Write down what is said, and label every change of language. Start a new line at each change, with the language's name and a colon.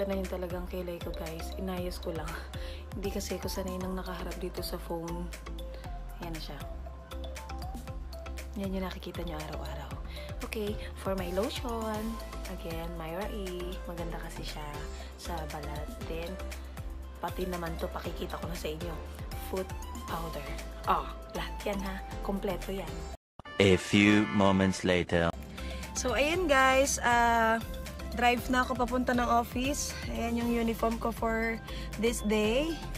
Filipino: Talagang kilay ko, guys. Inayos ko lang. Hindi kasi ko sanay nang nakaharap dito sa phone. Ayan na siya. Yan yung nakikita nyo araw-araw.
English: Okay, for my lotion, again, Myra E.
Filipino: Maganda kasi siya sa balat. Then, pati naman to, pakikita ko na sa inyo. Foot powder. Lahat yan ha. Kompleto yan.
English: A few moments later.
Filipino: So, ayun guys. Drive na ako papunta ng office. Ayan yung uniform ko
English: for this day.